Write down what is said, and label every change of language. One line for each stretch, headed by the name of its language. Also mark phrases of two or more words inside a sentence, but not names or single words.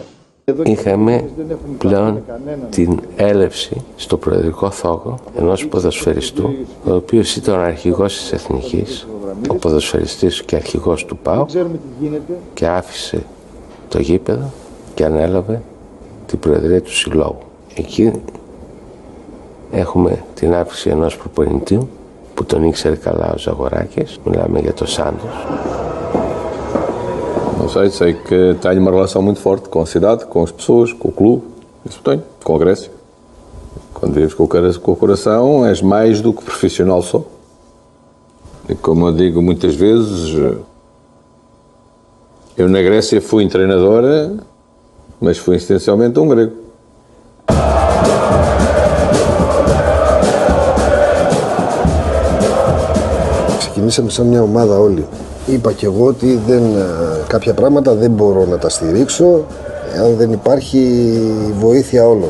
Greek: Είχαμε πλέον την έλευση στο προεδρικό θόκο ενός ποδοσφαιριστού, ο οποίος ήταν ο αρχηγός της Εθνικής, ο ποδοσφαιριστής και αρχηγός του ΠΑΟΚ, και άφησε το γήπεδο και ανέλαβε την προεδρία του συλλόγου. Εκεί έχουμε την άφηση ενός προπονητή που τον ήξερε καλά ο Ζαγοράκης, μιλάμε για τον Σάντος.
Portuguese: Não sei que tenho uma relação muito forte com a cidade, com as pessoas, com o clube, isso tenho, com a Grécia. Quando vives com o coração, és mais do que profissional só. E como eu digo muitas vezes, eu na Grécia fui treinador, mas fui essencialmente um grego.
Greek: Ξεκινήσαμε σαν μια ομάδα όλοι. Είπα και εγώ ότι κάποια πράγματα δεν μπορώ να τα στηρίξω αν δεν υπάρχει βοήθεια όλων.